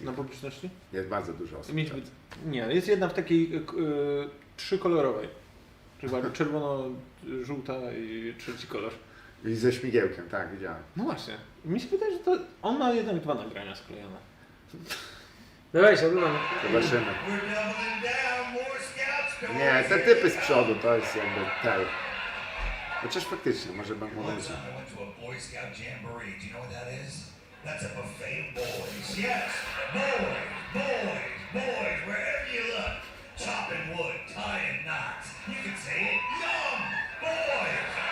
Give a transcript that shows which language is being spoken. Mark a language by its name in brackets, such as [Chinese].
[Polish] na publiczności? Jest bardzo dużo osób. Mieć być... Nie, jest jedna w takiej trzykolorowej. Chyba czerwono, żółta i trzeci kolor. I ze śmigiełkiem, tak, widziałem. No właśnie. Mi się wydaje, że to on ma jednak 2 nagrania sklejone. Dawajcie, oglądamy. Zobaczymy. [English] We're doubling down, more scouts going. [Polish] Nie, te typy z przodu to jest jakby tej. Chociaż faktycznie, może bym [English] One [Polish] mówił. [English] time I went to a Boy Scout jamboree. Do you know what that is? That's a buffet of boys. Yes, boys, boys, boys, wherever you look. Chopping wood, tying knots. You can say it, young boys.